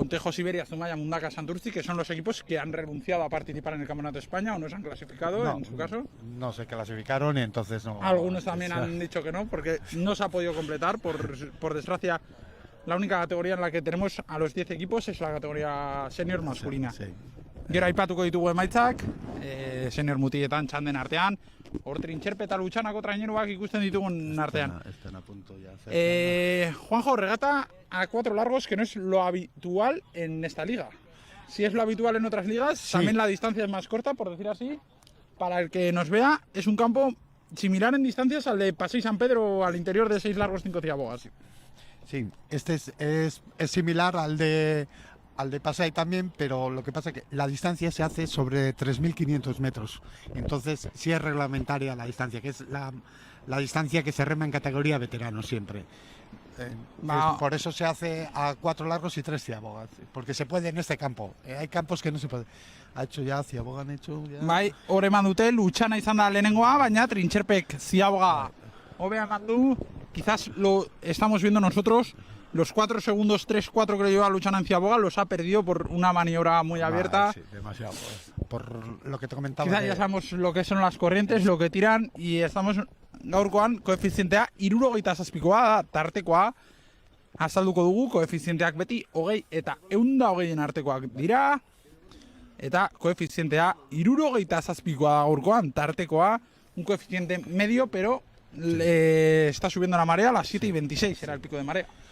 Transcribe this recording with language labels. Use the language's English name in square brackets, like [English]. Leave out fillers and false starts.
[Spanish] Pontejo, Siberia, Zumaya, Mundaka, Santurci, que son los equipos que han renunciado a participar en el Campeonato de España o no se han clasificado, No, en su caso. no se clasificaron y entonces no. Algunos también o sea, han dicho que no, porque no se ha podido completar, por desgracia. La única categoría en la que tenemos a los 10 equipos es la categoría senior masculina. Sí. [Basque] Gero aipatuko ditugu emaitzak, senior mutiletan txanden artean, hor trintxerpe eta Lutxanako traineruak ikusten ditugun artean. [Spanish] Están a punto ya. cerca. Juanjo, regata a 4 largos, que no es lo habitual en esta liga. Si es lo habitual en otras ligas, Sí. también la distancia es más corta, por decir así. Para el que nos vea, es un campo similar en distancias al de Paseo San Pedro, al interior de 6 largos, 5 ciabogas. Sí, este es similar al de Pasay también, pero lo que pasa es que la distancia se hace sobre 3.500 metros. Entonces sí es reglamentaria la distancia, que es la distancia que se rema en categoría veterano siempre. Por eso se hace a 4 largos y 3 ciabogas, porque se puede en este campo. Hay campos que no se puede. Ha hecho ya, ciaboga han hecho ya. [Basque] Bai, hor eman dute, Lutxana izan da lehenengoa, baina trintxerpek ziaboga hobea eman du. [Spanish] Quizás lo estamos viendo nosotros, los 4 segundos, 3-4 que le lleva Lutxana en ciaboga, los ha perdido por una maniobra muy abierta. Sí, demasiado. Por lo que te comentaba. Quizás ya sabemos lo que son las corrientes, lo que tiran, y estamos [Basque] gaurkoan koefizientea 67koa da, tartekoa, azalduko dugu, koefizienteak beti 20 eta 120en artekoak dira, eta koefizientea 67koa da gaurkoan, tartekoa, [Spanish] un coeficiente medio, pero está subiendo la marea a las 7:26, era el pico de marea.